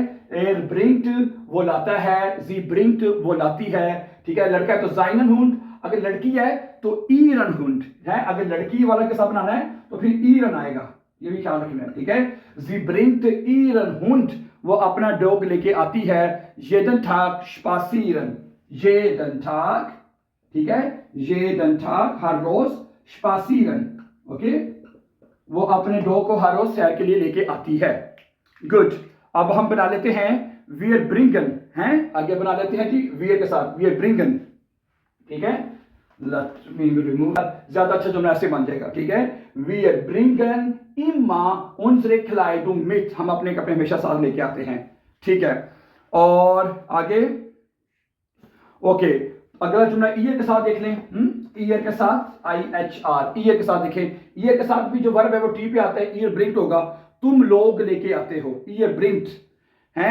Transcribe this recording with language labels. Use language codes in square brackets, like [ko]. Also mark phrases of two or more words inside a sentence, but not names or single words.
[de] er bringt [hi] वो लाता है, [de] sie bringt [hi] वो लाती है, ठीक है, लड़का है तो [de] seinen Hund, [hi] अगर लड़की है तो [de] ihren Hund, [hi] है, अगर लड़की वाला के साथ बनाना है तो फिर ईरन आएगा, ये भी ख्याल रखना है, ठीक है। [de] sie bringt ihren Hund [hi] वो अपना डॉग लेके आती है, [de] jeden Tag spazieren, jeden Tag, [hi] ठीक है, [de] jeden Tag [hi] हर रोज spazieren, ओके, वो अपने डॉग को हर रोज सैर के लिए लेके आती है, गुड। अब हम बना लेते हैं [de] wir bringen, [hi] हैं, आगे बना लेते हैं जी wir के साथ [de] wir bringen, [hi] ठीक है, [en] let me remove, [hi] ज्यादा अच्छा जुमला ऐसे बन जाएगा, ठीक है। [de] Wir bringen immer unsere Kleidung mit, [hi] हम अपने कपड़े हमेशा साथ लेके आते हैं, ठीक है। और आगे ओके, अगला जुमला ईयर के साथ देख लें। ईयर के साथ IHR, ईयर के साथ देखें। ईयर के साथ भी जो वर्ब है वो टी पे आता है, [de] ihr bringt [hi] होगा, तुम लोग लेके आते हो, [de] ihr bringt [hi] है।